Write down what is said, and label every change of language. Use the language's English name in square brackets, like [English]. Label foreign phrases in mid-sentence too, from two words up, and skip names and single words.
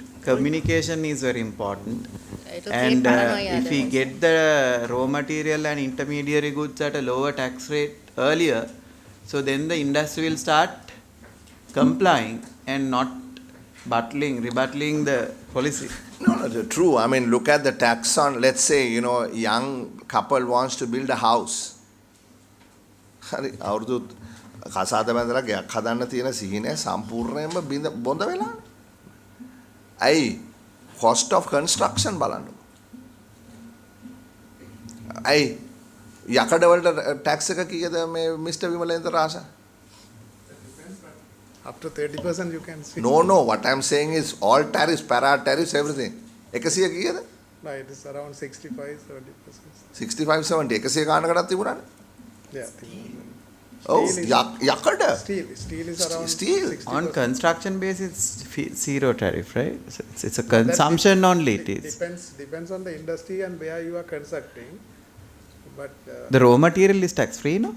[English] Communication is very important. And if we get the raw material and intermediary goods at a lower tax rate earlier, so then the industry will start complying and not rebutting the policy. No, true. I mean, look at the tax on, let's say, young couple wants to build a house. [Sinhala] හරි අවුරුදු කසාද බැඳලා ගයක් හදන්න තියෙන සිහිනය සම්පූර්ණයෙන්ම බොඳ වෙලා. ඇයි [English] cost of construction [Sinhala] බලන්න. ඇයි යකඩ වලට ටැක්ස් එක කීයද මේ මිස්ටර් විමලේන්ද්‍ර රාජා? [English] Up to 30% you can see. No, what I'm saying is all tariffs, para tariffs, everything. [Sinhala] 100 කීයද? [English] No, it is around 65-70%. [Sinhala] 65-70 100 ගානකටත් තිබුණානේ. [English] Yeah. [Sinhala] Yakada. [English] Steel is around steel. 60%. On construction basis, it's zero tariff, right? So it's a consumption only. It is. Depends on the industry and where you are constructing. But the raw material is tax free, no?